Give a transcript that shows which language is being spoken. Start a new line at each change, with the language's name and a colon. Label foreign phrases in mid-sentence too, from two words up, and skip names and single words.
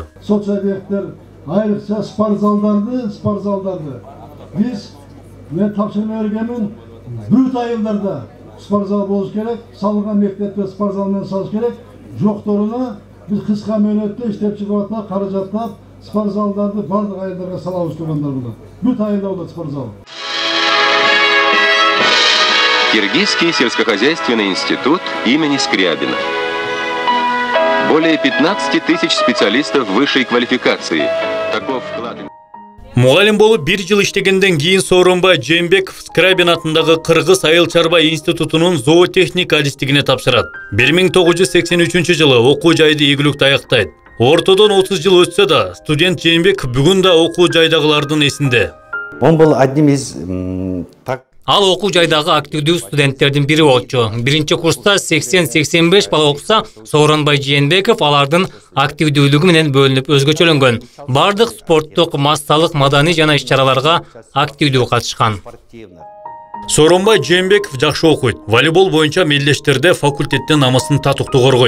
Kyrgyz: Соцобъекттер, айрыкча спортзалдарды биз мен тапшырма бергенмин, бүт айылдарда спортзал болуш керек, салган мектепте спортзал менен салыш керек. Жокторуна биз кыска мөөнөттө иштеп чыгып аткан каражаттап спортзалдарды бардык айылдарга салабыз тургандар булар. Бүт айылда болот спортзал.
Russian: Киргизский сельскохозяйственный институт имени Скрябина. Более 15 тысяч специалистов высшей квалификации. Таков вклад.
Kyrgyz: Мугалим болуп 1 жыл иштегенден кийин Сооронбай Жээнбеков Скрябин атындагы Кыргыз айыл чарба институтунун зоотехник адистигине тапшырат. 1983 жылы окуу жайды ийгиликтүү аяктайт. Ортодон 30 жыл өтсө да, студент Жээнбеков бүгүн да окуу жайдагылардын эсинде.
Russian: Он был одним из
Kyrgyz: Ал окуу жайдагы активдүү студенттердин бири болчу. Биринчи курста 80-85 бала окуса, Сооронбай Жээнбеков алардын активдүүлүгү менен бөлүнүп өзгөчөлөнгөн. Бардык спорттук, массалык, маданий жана иш-чараларга активдүү катышкан. Сооронбай Жээнбеков жакшы окуйт. Волейбол боюнча мелдештерде факультеттин намысын татыктуу коргойт.